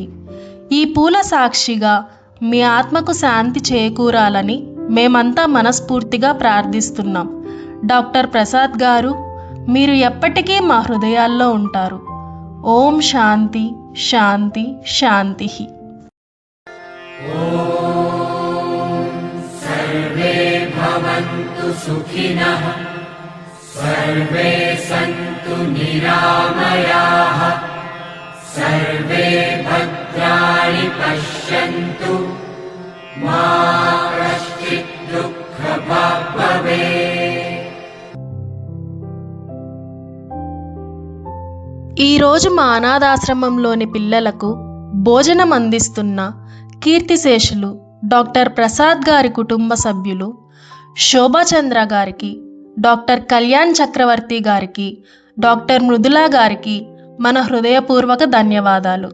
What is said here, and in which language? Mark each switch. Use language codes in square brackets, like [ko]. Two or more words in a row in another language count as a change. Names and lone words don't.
[te] ఈ పూల సాక్షిగా మీ ఆత్మకు శాంతి చేకూరాలని మేమంతా మనస్ఫూర్తిగా ప్రార్థిస్తున్నాం. డాక్టర్ ప్రసాద్ గారు, మీరు ఎప్పటికీ మా హృదయాల్లో ఉంటారు. [sa] ఓం శాంతి, శాంతి, శాంతి. सर्वे भवन्तु सुखिनः, सर्वे सन्तु निरामयाः, सर्वे भद्राणि पश्यन्तु, मा कश्चित् दुःखभाग् भवेत्. [te] ఈరోజు మా అనాథాశ్రమంలోని పిల్లలకు భోజనం అందిస్తున్న కీర్తిశేషులు డాక్టర్ ప్రసాద్ గారి కుటుంబ సభ్యులు శోభాచంద్ర గారికి, డాక్టర్ కళ్యాణ్ చక్రవర్తి గారికి, డాక్టర్ మృదులా గారికి మన హృదయపూర్వక ధన్యవాదాలు.